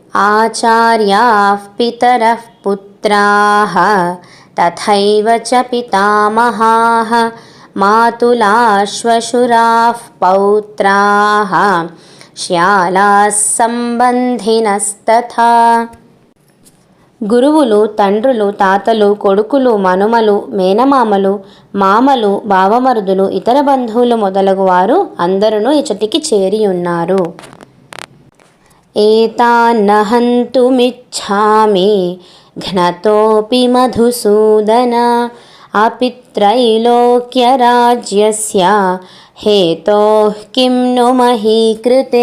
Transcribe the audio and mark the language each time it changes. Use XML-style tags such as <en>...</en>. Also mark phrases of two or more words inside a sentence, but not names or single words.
<sa>आचार्याः पितरः पुत्राः तथैव च पितामहाः मातुलाश्वशुराः पौत्राः श्यालाः సంబంధినస్తథా.</sa> <te>గురువులు, తండ్రులు, తాతలు, కొడుకులు, మనుమలు, మేనమామలు, మామలు, బావమరుదులు, ఇతర బంధువులు మొదలగు వారు అందరూ ఇచటికి చేరియున్నారు.</te> <sa>ఏతాన్న హంతుమిచ్ఛామి ఘ్నతోపి మధుసూదన అపిత్రైలోక్యరాజ్యస్య హేతోః కిం ను మహీకృతే.</sa>